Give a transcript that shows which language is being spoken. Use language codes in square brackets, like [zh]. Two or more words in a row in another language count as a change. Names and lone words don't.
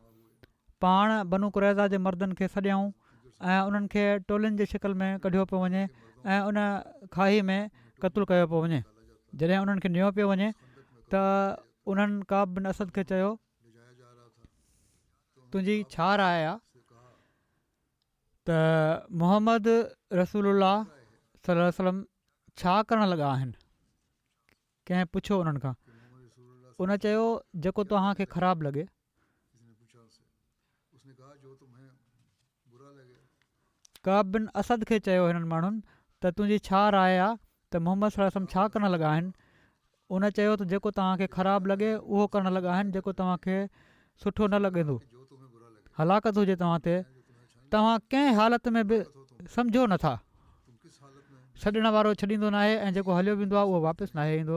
[sd] पाण बनू कुरैज़ा जे मर्दनि खे सॾियाऊं ऐं उन्हनि खे टोलियुनि जी शिकिल में कढियो पियो वञे ऐं उन खाई में क़तलु कयो पियो वञे। जॾहिं उन्हनि खे नियो पियो वञे त उन्हनि काब बिन असद खे चयो तुंहिंजी छा राय आहे त मुहम्मद रसूलुल्लाह [ar] صلى الله عليه وسلم [sd] छा करणु लॻा आहिनि। कंहिं पुछियो उन्हनि खां, उन चयो जेको तव्हांखे ख़राबु लॻे। काब बिन असद खे चयो हिननि माण्हुनि त तुंहिंजी छा राय आहे त मुहम्मद [ar] صلى الله عليه وسلم [sd] छा करणु लॻा आहिनि। उन चयो त जेको तव्हांखे ख़राबु लॻे उहो करणु लॻा आहिनि, जेको तव्हांखे सुठो न लॻंदो, हलाकत हुजे तव्हां ते, तव्हां कंहिं हालत में बि सम्झो नथा। छॾण वारो छॾींदो न आहे ऐं जेको हलियो वेंदो आहे उहो वापसि न ईंदो।